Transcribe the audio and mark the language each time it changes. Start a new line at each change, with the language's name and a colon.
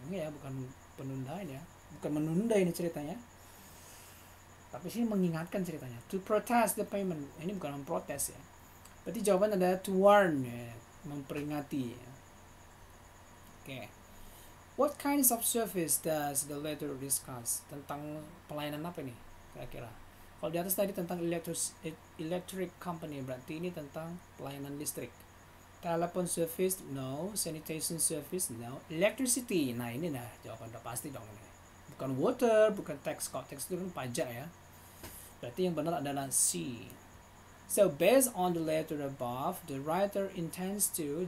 Indonesian: Enggak ya, bukan penundaan ya, bukan menunda ini ceritanya, tapi sini mengingatkan ceritanya.
English: To protest the payment,
Indonesian: ini bukan memprotes ya, berarti jawaban adalah to warn ya, memperingati ya. Oke.
English: What kinds of service does the letter discuss?
Indonesian: Tentang pelayanan apa nih kira-kira? Kalau di atas tadi tentang electric company, berarti ini tentang pelayanan listrik.
English: Telephone service, no. Sanitation service, no. Electricity,
Indonesian: nah ini nah jawaban udah pasti dong ini. Bukan water, bukan tax. Kalau tax itu kan pajak ya. Berarti yang benar adalah C.
English: So based on the letter above, the writer intends to.